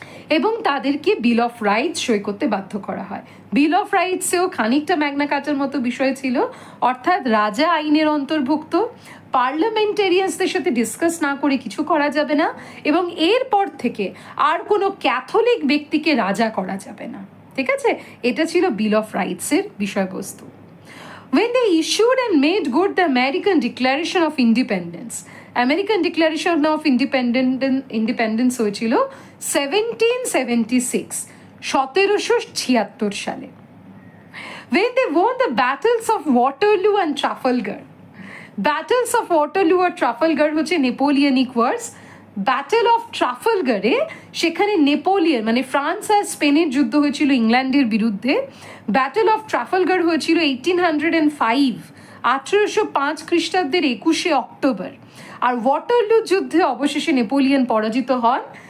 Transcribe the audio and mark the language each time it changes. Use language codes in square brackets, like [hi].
[bn] এবং তাদেরকে বিল of rights সই করতে বাধ্য করা হয়। বিল অফ রাইটসেও খানিকটা ম্যাগনা কার্টার মতো বিষয় ছিল, অর্থাৎ রাজা আইনের অন্তর্ভুক্ত, পার্লামেন্টেরিয়ানসদের সাথে ডিসকাস না করে কিছু করা যাবে না এবং এরপর থেকে আর কোনো ক্যাথলিক ব্যক্তিকে রাজা করা যাবে না। ঠিক আছে? এটা ছিল বিল অফ রাইটসের বিষয়বস্তু। [en] When they issued and made good the American Declaration of Independence, [bn] American declaration of independence হয়েছিল 1776, 1776 সালে। [en] When they won the battles of Waterloo and Trafalgar, [bn] battles of Waterloo আর Trafalgar হচ্ছে নেপোলিয়নিক ওয়ার্স। ব্যাটেল অফ ট্রাফালগারে সেখানে Napoleon মানে France আর স্পেনের যুদ্ধ হয়েছিল ইংল্যান্ডের বিরুদ্ধে। ব্যাটেল অফ ট্রাফালগার হয়েছিল 1805, 1805 খ্রিস্টাব্দের 21শে অক্টোবর। আর ওয়াটারলু যুদ্ধে অবশেষে নেপোলিয়ন পরাজিত হন